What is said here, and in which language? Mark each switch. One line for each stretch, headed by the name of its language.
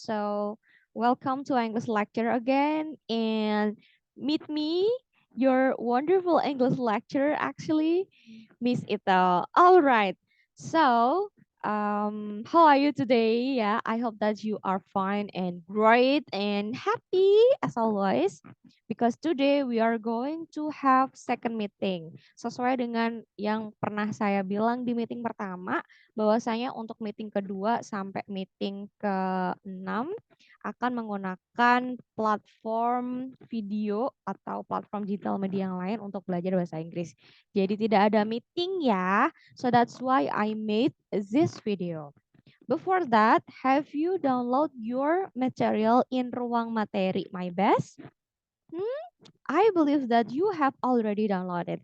English: So welcome to English lecture again and meet me, your wonderful English lecturer actually, Miss Ito. All right. So how are you today? Yeah, I hope that you are fine and great and happy as always because today we are going to have second meeting.
Indonesian: Sesuai dengan yang pernah saya bilang di meeting pertama, bahwasanya untuk meeting kedua sampai meeting ke-6 akan menggunakan platform video atau platform digital media yang lain untuk belajar bahasa Inggris. Jadi tidak ada meeting ya.
English: So that's why I made this video. Before that, have you download your material in Ruang Materi My Best? I believe that you have already downloaded.